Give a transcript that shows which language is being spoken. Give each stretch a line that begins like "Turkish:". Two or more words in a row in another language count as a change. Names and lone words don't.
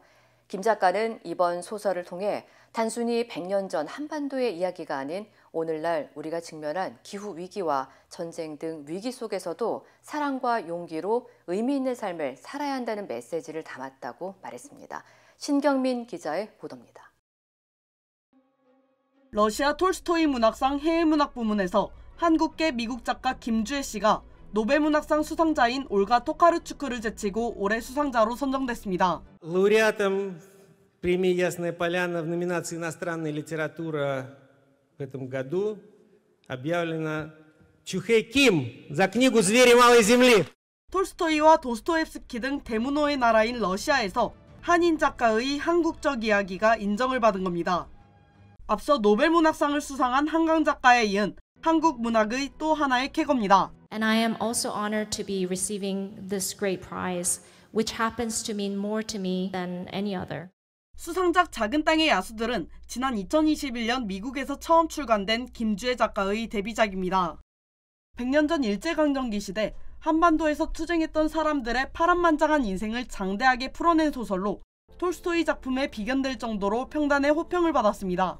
Korean: 김 작가는 이번 소설을 통해 단순히 100년 전 한반도의 이야기가 아닌 오늘날 우리가 직면한 기후 위기와 전쟁 등 위기 속에서도 사랑과 용기로 의미 있는 삶을 살아야 한다는 메시지를 담았다고 말했습니다. 신경민 기자의 보도입니다. 러시아 톨스토이 문학상 해외문학 부문에서 한국계 미국 작가 김주혜 씨가 노벨문학상 수상자인 올가 토카르추크를 제치고 올해 수상자로 선정됐습니다.
Russian: Лауреатом премии «Ясная поляна» в номинации «Иностранная литература» в этом году объявлена Чухэй Ким за книгу «Звери малой земли».
Korean: 톨스토이와 도스토옙스키 등 대문호의 나라인 러시아에서 한인 작가의 한국적 이야기가 인정을 받은 겁니다. 앞서 노벨문학상을 수상한 한강 작가에 이은 한국 문학의 또 하나의 쾌거입니다.
English: And I am also honored to be receiving this great prize, which happens to mean more to me than any other.
Korean: 수상작 작은 땅의 야수들은 지난 2021년 미국에서 처음 출간된 김주혜 작가의 데뷔작입니다. 100년 전 일제강점기 시대 한반도에서 투쟁했던 사람들의 파란만장한 인생을 장대하게 풀어낸 소설로 톨스토이 작품에 비견될 정도로 평단의 호평을 받았습니다.